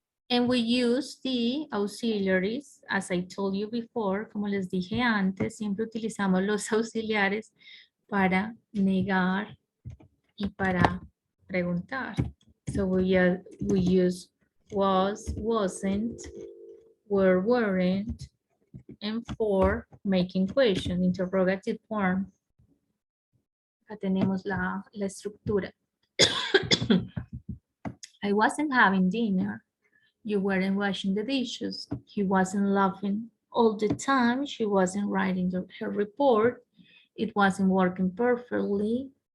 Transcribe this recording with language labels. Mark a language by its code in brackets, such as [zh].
[en] And we use the auxiliaries, as I told you before, [es] como les dije antes, siempre utilizamos los auxiliares para negar y para preguntar. [en] So we use was, wasn't, were, weren't, and for making question, interrogative form. [es] Acá tenemos la estructura. [en] I wasn't having dinner. You weren't washing the dishes. He wasn't laughing all the time. She wasn't writing her report. It wasn't working perfectly.